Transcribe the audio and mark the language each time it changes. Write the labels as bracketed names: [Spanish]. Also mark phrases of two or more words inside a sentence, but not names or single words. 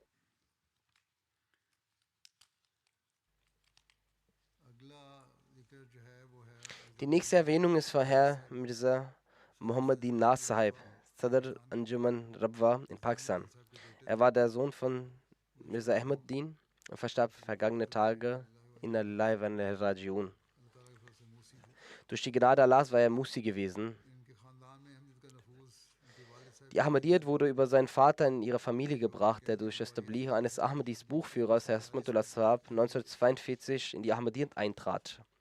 [German] Die nächste Erwähnung ist von Herr Mirza Muhammadin Nas Sahib, Sadr Anjuman Rabwa in Pakistan. Er war der Sohn von Mirza Ahmaddin und verstarb vergangene Tage in [Arabic] لله وإنا إليه راجعون. [German] Durch die Gnade Allahs war er Musi gewesen. Die Ahmadiyyat wurde über seinen Vater in ihre Familie gebracht, der durch das Tabligh eines Ahmadis Buchführers, Herr Smatullah Sahab, 1942 in die Ahmadiyyat eintrat.